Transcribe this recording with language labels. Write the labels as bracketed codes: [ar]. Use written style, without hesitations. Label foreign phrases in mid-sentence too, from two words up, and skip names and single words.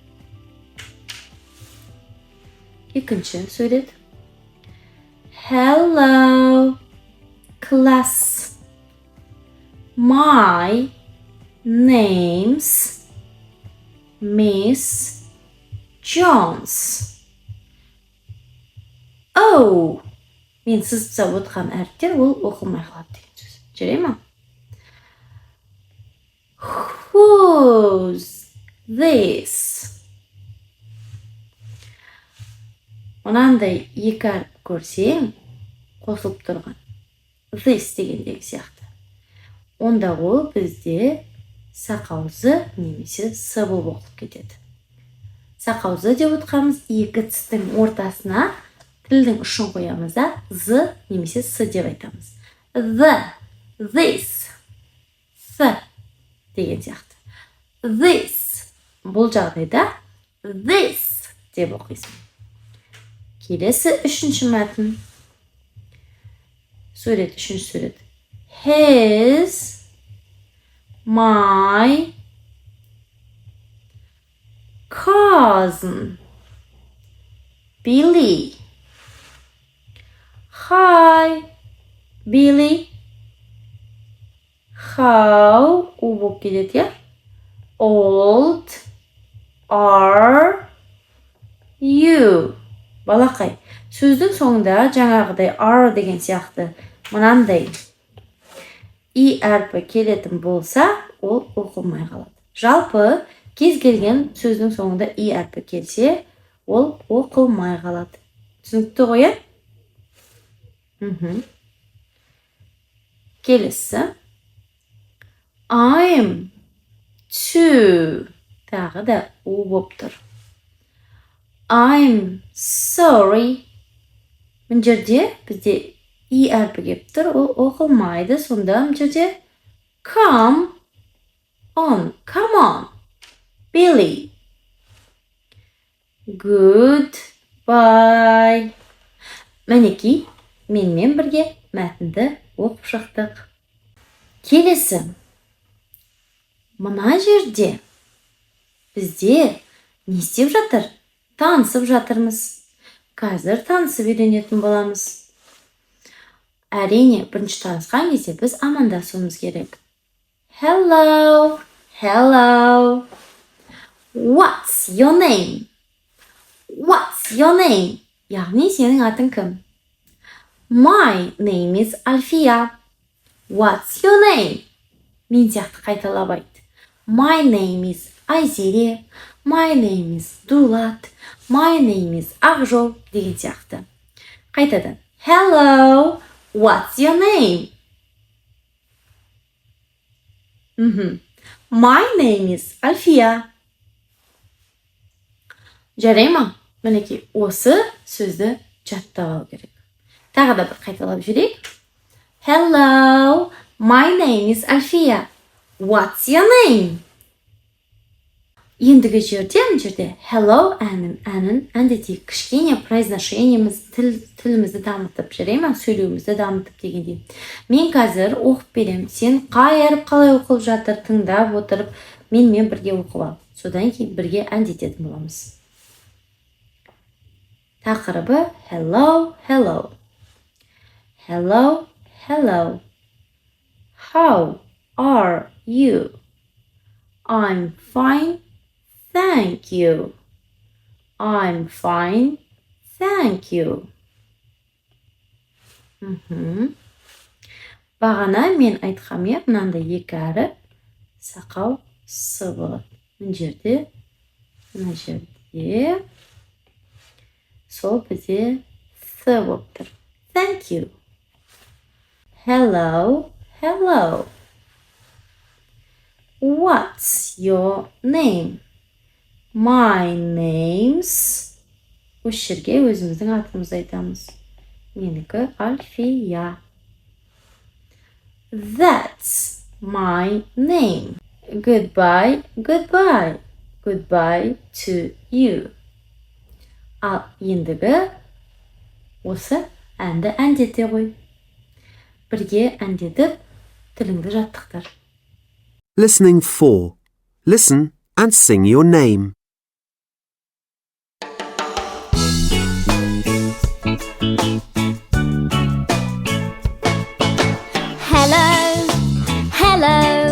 [kk] İkinci söylet. [en] Hello class. My name's Miss Jones. [kk] Oh, мен сызып отырған әріптер ол оқылмай қалады деген сөз. Жүре ма? [en] Who's this? [kk] Мынандай екі әріп көрсең, қосылып тұрған. This дегендегі сияқты. Онда ол бізде сақаузы немесе с болып оқылып кетеді. Сақаузы деп отырғанымыз екі тістің ортасына тілдің ұшын қоямыз да, з немесе с деп айтамыз. [en] The, this, [kk] с деген сияқты. This, бұл жағдайда this деп оқисың. Келесі 3-ші мәтін. Сурет, 3-ші сурет. [en] His, my cousin Billy. Hi Billy. How U [kk] болып келеді, я? [en] Old are you? [kk] Балақай, сөздің соңында жаңағыдай are деген сияқты мынандай и әрпі келетін болса, ол оқылмай қалады. Жалпы кез келген сөздің соңында и әрпі келсе, ол оқылмай қалады. Түсінікті ғой, я? Келесі. [en] I'm too. [kk] Тағы да у болып тұр. [en] I'm sorry. [kk] Мына жерде бізде и әрпі келіп тұр, ол оқылмайды. Сонда мына жерде [en] come on, Billy. Goodbye. [kk] Мінекей, менімен бірге мәтінді оқып шықтық. Келесі. Мына жерде бізде не істеп жатыр? Танысып жатырмыз. Қазір танысып үйренетін боламыз. Әрине, бірінші танысқан кезде біз амандасуымыз керек. [en] Hello. What's your name? [kk] Яғни сенің атың кім? [en] My name is Alfiya. What's your name? [kk] Мен сияқты қайталап айт. [en] My name is Айзере. My name is Дулат. My name is [kk] Ақжол деген сияқты. Қайтадан. [en] Hello. What's your name? My name is Alfiya. [kk] Жарай ма? Мінекей осы сөзді жаттап алу керек. Тағы да бір қайталап жүрейік. [en] Hello, my name is Alfiya. What's your name? [kk] Ендігі жерде hello әнін әндетейік. Кішкене произношениеміз, тілімізді дамытып, жарай ма? Сөйлеуімізді дамытып дегендей. Мен қазір оқып берем. Сен қай әріп қалай оқылып жатыр, тыңдап отырып, менімен бірге оқып ал. Содан кейін бірге әндететін боламыз. Тақырыбы [en] hello, hello. Hello, hello. How are you? I'm fine, thank you. I'm fine, thank you. [kk] Бағана мен айтқанмен мынандай екі әріп сақау с болады. Мына жерде сол бізде с болып тұр. [en] Thank you. Hello, hello. What's your name? My name's... [kk] Осы жерге өзіміздің атымызды айтамыз. Менікі Альфия. [en] That's my name. Goodbye, goodbye. Goodbye to you. [kk] Ал ендігі осы әнді әндете ғой. Бірге әндетіп, тіліңді жаттықтыр. [en] Listening 4. Listen and sing your name. Hello, hello.